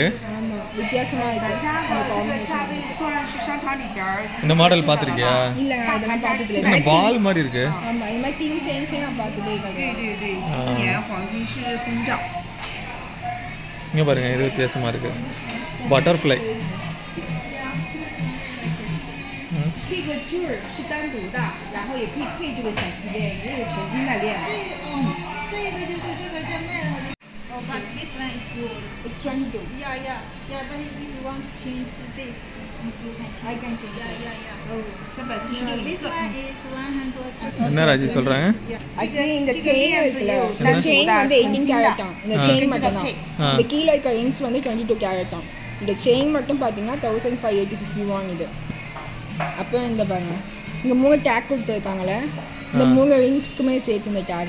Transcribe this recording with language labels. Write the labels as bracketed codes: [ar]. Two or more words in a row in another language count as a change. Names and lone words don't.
[ta] ஆமாம், வித்தியாசமாக இருக்கு இந்த காம்பினேஷன். இந்த மாடல் பார்த்துருக்கியா? இல்லைங்க, அதெல்லாம் பார்த்தது என்ன பால் மாதிரி இருக்கு. ஆமாம், இந்த மாதிரி [en] thin chainsஏ [ta] நான் பார்த்ததே கிடையாது. இங்கே பாருங்க, இது வித்தியாசமாக இருக்கு. பட்டர்ஃப்ளை. [zh] 这个坠儿是单独的，然后也可以配这个小丝链，也有纯金的链。这个就是这个专卖的。 [en] Oh, but this one is good. It's 22. Yeah. But if you want to change this, you can. I can change. Yeah. [zh] 哦，346 [en] This one is 100. [ta] என்ன ராஜி சொல்கிறாங்க? ஆக்சுவலி இந்த செயின் இருக்குல்ல, இந்த செயின் வந்து 18 carat தான். இந்த செயின் மட்டும் தான். இந்த கீழே இருக்க ரிங்ஸ் வந்து 22 carat தான். இந்த செயின் மட்டும் பார்த்தீங்கன்னா 1586 yuan இது. அப்போ இந்த பாருங்க, இங்கே 3 டேக் கொடுத்துருக்காங்களே, இந்த 3 ரிங்ஸ்க்குமே சேர்த்து இந்த டேக்.